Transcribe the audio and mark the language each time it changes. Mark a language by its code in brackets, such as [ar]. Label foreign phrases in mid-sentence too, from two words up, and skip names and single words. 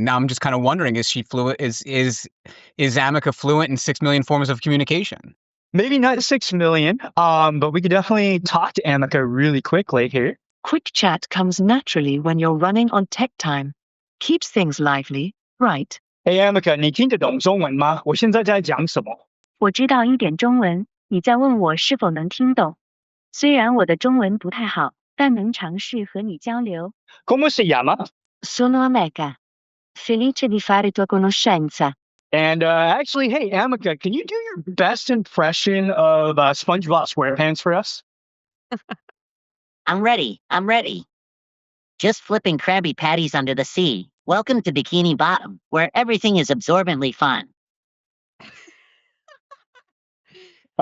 [en] Now I'm just kind of wondering, is she fluent? Is Ameca fluent in 6 million forms of communication? Maybe not 6 million, but we could definitely talk to Ameca really quickly here. Quick chat comes naturally when you're running on tech time. Keeps things lively, right? Hey Ameca, [zh] 你听得懂中文吗？我现在在讲什么？我知道一点中文，你在问我是否能听懂。虽然我的中文不太好，但能尝试和你交流。 [it] Come si chiama? Sono Ameca. Felice di fare tua conoscenza. [en] And actually, hey Ameca, can you do your best impression of SpongeBob SquarePants for us? I'm ready. Just flipping Krabby Patties under the sea. Welcome to Bikini Bottom, where everything is absorbently fun.